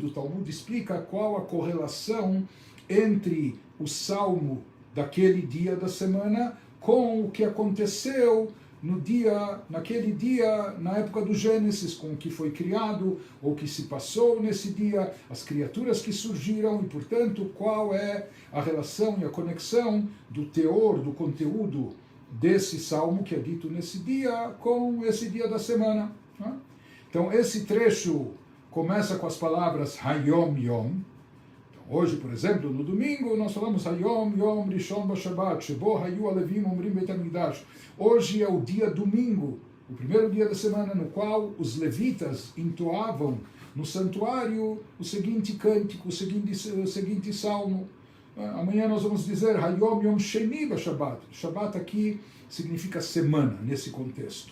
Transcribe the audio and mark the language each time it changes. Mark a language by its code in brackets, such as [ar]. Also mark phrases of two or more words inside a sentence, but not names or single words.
[pt] O Talmud explica qual a correlação entre o salmo daquele dia da semana com o que aconteceu naquele dia, na época do Gênesis, com o que foi criado, ou que se passou nesse dia, as criaturas que surgiram, e, portanto, qual é a relação e a conexão do teor, do conteúdo desse salmo que é dito nesse dia, com esse dia da semana. Então, esse trecho começa com as palavras Hayom Yom. Hoje, por exemplo, no domingo, nós falamos [he] היום יום ראשון בשבת, שבו היו הלוים אומרים בית המקדש. [pt] Hoje é o dia domingo, o primeiro dia da semana, no qual os levitas entoavam no santuário o seguinte cântico, o seguinte salmo. Amanhã nós vamos dizer [he] היום יום שני בשבת. [pt] Shabbat aqui significa semana, nesse contexto.